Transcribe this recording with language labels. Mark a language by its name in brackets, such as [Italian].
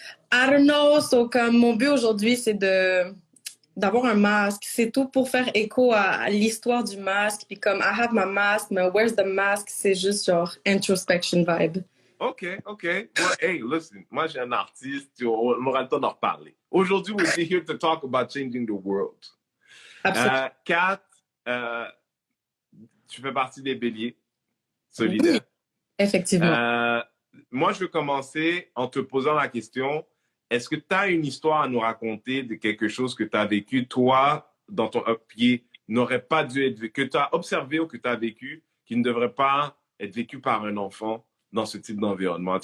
[English] I don't know, so [French] comme mon but aujourd'hui, c'est d'avoir un masque. C'est tout pour faire écho à l'histoire du masque. Puis comme, [English] I have my mask, [French] mais [English] where's the mask? [French] C'est juste genre introspection vibe. OK. [English] Well, hey, listen, [French] moi, j'ai un artiste, on aura le temps d'en reparler. [English] Aujourd'hui, we'll be here to talk about changing the world. [French] Absolument. Kat, tu fais partie des béliers solidaires. Oui, effectivement. Moi, je veux commencer en te posant la question, est-ce que tu as une histoire à nous raconter de quelque chose que tu as vécu, toi, dans ton pied, n'aurait pas dû être vécu, que tu as observé ou que tu as vécu, qui ne devrait pas être vécu par un enfant dans ce type d'environnement?